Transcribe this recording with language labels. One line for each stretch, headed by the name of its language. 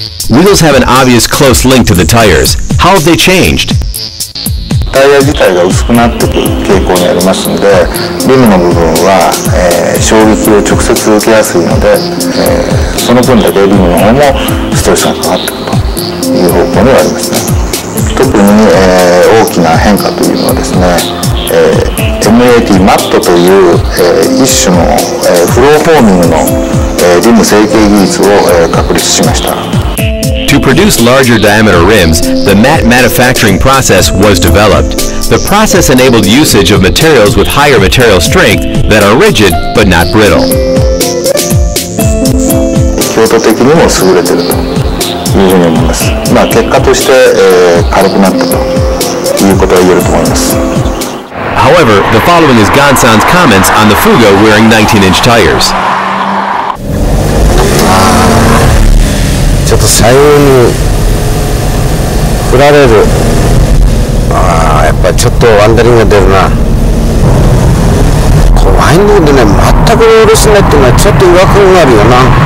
English: Wheels have an obvious close link to the tires. How have they changed?
Japanese: タイヤ自体が薄くなってくる傾向にありますので、リムの部分は、衝撃を直接受けやすいので、その分だけリムの方もストレスがかかってくるという方向にはありますね。特に、大きな変化というのはですね、MAT マットという、一種の、フローフォーミングの、リム成形技術を、確立しました。
English: To produce larger diameter rims, the matte manufacturing process was developed. The process enabled usage of materials with higher material strength that are rigid but not brittle.
Japanese: 強度的にも優れているというふうに思います。結果として、軽くなったということが言えると思います。
English: However, the following is Gonsan's comments on the Fugo wearing 19-inch tires.
Japanese: ちょっと左右に振られる。やっぱりちょっとワンダリングが出るな。このワインディングでね、全くロールしないっていうのはちょっと違和感があるよな。